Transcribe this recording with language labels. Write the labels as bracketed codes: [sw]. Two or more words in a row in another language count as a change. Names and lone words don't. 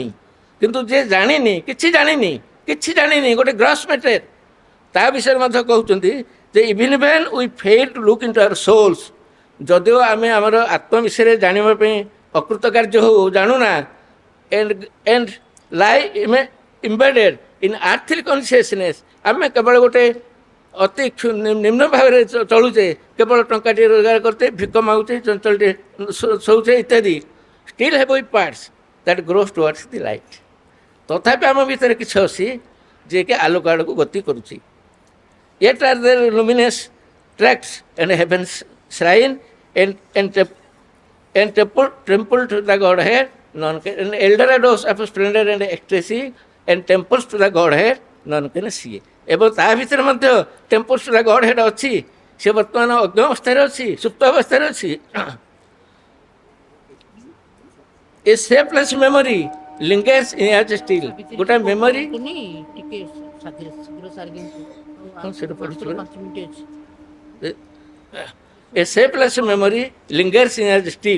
[or] କିନ୍ତୁ ଯିଏ ଜାଣିନି, କିଛି ଜାଣିନି, ଗୋଟେ [en] gross matter, [or] ତା ବିଷୟରେ ମଧ୍ୟ କହୁଛନ୍ତି ଯେ [en] even when we fail to look into our souls, [or] ଯଦିଓ ଆମେ ଆମର ଆତ୍ମ ବିଷୟରେ ଜାଣିବା ପାଇଁ ଅକୃତ କାର୍ଯ୍ୟ ହଉ, ଜାଣୁନା, [en] and lie embedded in earthly consciousness, [or] ଆମେ କେବଳ ଗୋଟେ ଅତି ନିମ୍ନ ଭାବରେ ଚଳୁଛେ, କେବଳ ଟଙ୍କାଟିଏ ରୋଜଗାର କରୁଛେ, ଭିକ ମାଗୁଛେ, ଚଞ୍ଚଳଟିଏ ଶୋଉଛେ ଇତ୍ୟାଦି। [en] still have we parts that grow towards the light. [or] ତଥାପି ଆମ ଭିତରେ କିଛି ଅଛି ଯିଏକି ଆଲୋକ ଆଡ଼କୁ ଗତି କରୁଛି। [en] Yet are there luminous tracts and heaven's shrine and temple to the Godhead, and Eldorados of splendor and ecstasy, and temples to the Godhead none can see. [or] ଏବଂ ତା ଭିତରେ ମଧ୍ୟ [en] temples to the Godhead [or] ଅଛି। ସେ ବର୍ତ୍ତମାନ ଅଜ୍ଞ ଅବସ୍ଥାରେ ଅଛି, ସୁପ୍ତ ଅବସ୍ଥାରେ ଅଛି। [en] a sapless memory lingers in us still. ଗୋଟେ memory a sapless memory lingers in us still.